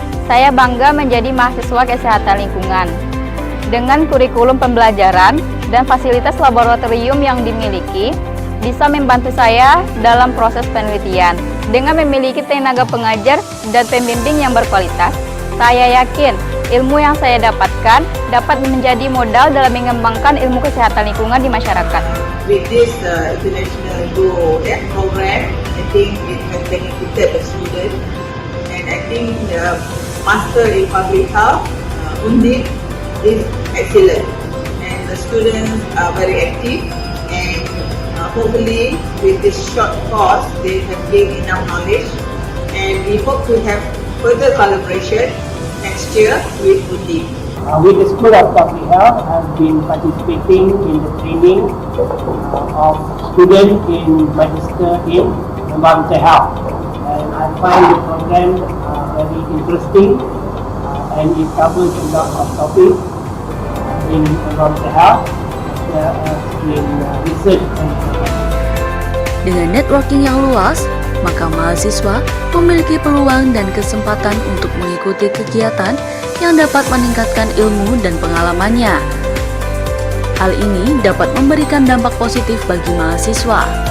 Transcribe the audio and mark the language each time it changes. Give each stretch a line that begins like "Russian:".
Indonesian: Saya bangga menjadi mahasiswa kesehatan lingkungan. Dengan kurikulum pembelajaran dan fasilitas laboratorium yang dimiliki, bisa membantu saya dalam proses penelitian. Dengan memiliki tenaga pengajar dan pembimbing yang berkualitas, saya yakin ilmu yang saya dapatkan dapat menjadi modal dalam mengembangkan ilmu kesehatan lingkungan di masyarakat.
English: With this international program, I think it has benefited the student, and I think the Master in Public Health, UNDIP, is excellent, and the students are very active, and hopefully with this short course they have gained enough knowledge, and we hope to have further collaboration next year with UNDIP. With the School of Public Health, I have been participating in the training of students in Magister in Environmental Health, and I find the program very interesting, and it covers a lot of topics in environmental health, in research and
Indonesian: Dengan networking yang luas, maka mahasiswa memiliki peluang dan kesempatan untuk mengikuti kegiatan yang dapat meningkatkan ilmu dan pengalamannya. Hal ini dapat memberikan dampak positif bagi mahasiswa.